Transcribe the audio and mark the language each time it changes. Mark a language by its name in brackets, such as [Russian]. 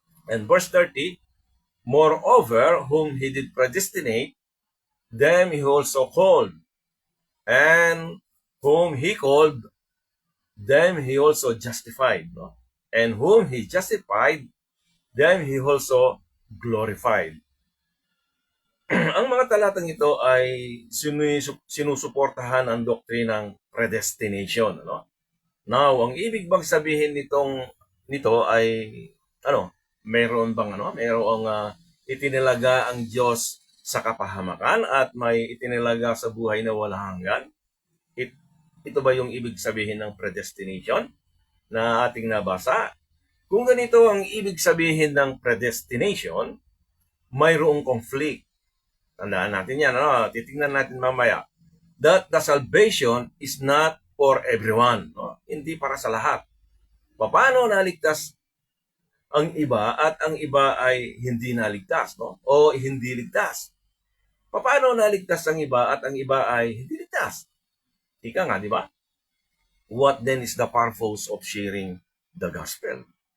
[English] And verse 30, moreover, whom he did predestinate, them he also called. And whom he called, them he also justified. And whom he justified, them he also glorified. [Filipino] Ang mga talatang ito ay sinusuportahan ang doktrinang predestination. Now, ang ibig bang sabihin nito ay mayroon bang mayroong itinilaga ang Diyos sa kapahamakan at may itinilaga sa buhay na walang hanggan? Ito ba yung ibig sabihin ng predestination na ating nabasa? Kung ganito ang ibig sabihin ng predestination, mayroong conflict. Tandaan natin yan, titingnan natin mamaya. [English] That the salvation is not for everyone. [Filipino] Hindi para sa lahat. Paano naligtas ang iba at ang iba ay hindi naligtas, o hindi ligtas? Paano naligtas ang iba at ang iba ay hindi ligtas? Ika nga, di ba? [English] What then is the purpose of sharing the gospel?